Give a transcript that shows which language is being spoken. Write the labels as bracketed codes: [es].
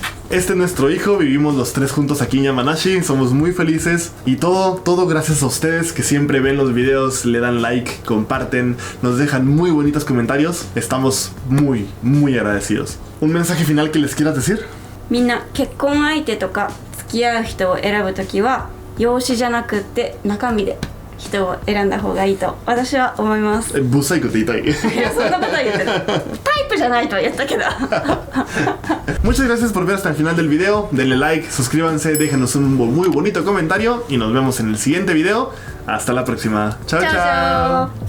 [es] Este es nuestro hijo, vivimos los 3 juntos aquí en Yamanashi, somos muy felices y todo gracias a ustedes que siempre ven los videos, le dan like, comparten, nos dejan muy bonitos comentarios, estamos muy agradecidos. ¿Un mensaje final que les quieras decir? [ja] みんな結婚相手とか付き合う人を選ぶときは容姿じゃなくって中身で人を選んだ方がいいと私は思います。ブサイクって言いたい。いやそんなことは言ってないタイプじゃないとは言ったけど [es] Muchas gracias por ver hasta el final del video. Denle like, suscríbanse, déjenos un muy bonito comentario y nos vemos en el siguiente video. Hasta la próxima. Chao, chao.